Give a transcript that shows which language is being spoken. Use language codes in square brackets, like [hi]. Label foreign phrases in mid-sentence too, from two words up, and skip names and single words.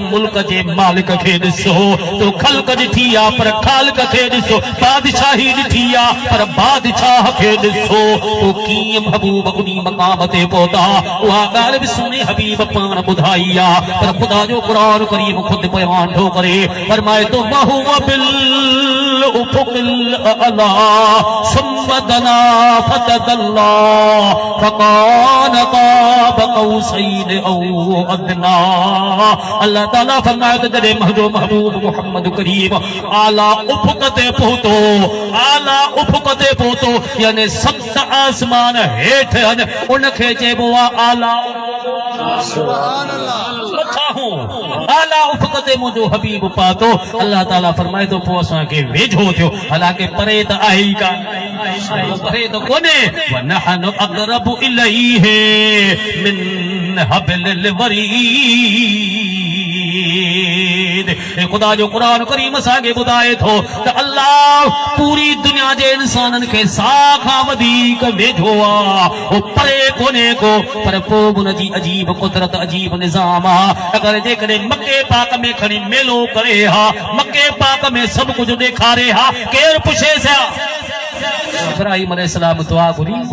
[sd] मुल्क जे मालिक खे ॾिसो तो ख़ल्क़ ॾिठी आहे पर ख़ालिक खे ॾिसो बादशाही ॾिठी आहे पर बादशाह खे ॾिसो तो कीअं महबूब उन मक़ाम ते पहुता उहा ॻाल्हि बि सुहिणे हबीब पाण ॿुधाई आहे पर ख़ुदा जो क़ुरान करीम ख़ुदि बयान थो करे फरमाए तो [ar] وهو بالأفق الأعلى ثم دنا فتدلى فكان قاب قوسين أو أدنى [sd] अल्लाह ताला फरमाए त जॾहिं मुंहिंजो महबूब मुहम्मद करीम आला उफ़ुक़ ते पहुतो आला उफ़ुक़ ते पहुतो यानी 7 आसमान हेठि आहिनि उनखे चइबो आहे आला [ar] سبحان الله [sd] आला उफ़ुक़ ते मुंहिंजो हबीब पातो अल्लाह ताला फरमाए थो पोइ असांखे वेझो थियो हालांकि परे त आहे ई कान परे त कोन्हे [ar] ونحن أقرب إليه من حبل الوريد [sd] मजीद खुदा जो कुरान करीम असांखे ॿुधाए थो त अल्लाह पूरी दुनिया जे इंसाननि खे साह खां वधीक वेझो आहे उहो परे कोन्हे को पर पोइ हुनजी अजीब कुदरत अजीब निज़ाम आहे अगरि जेकॾहिं मके पाक में खणी मेलो करे हा मके पाक में सभु कुझु ॾेखारे हा केरु पुछे छा इब्राहिम अलैहिस्सलाम दुआ घुरी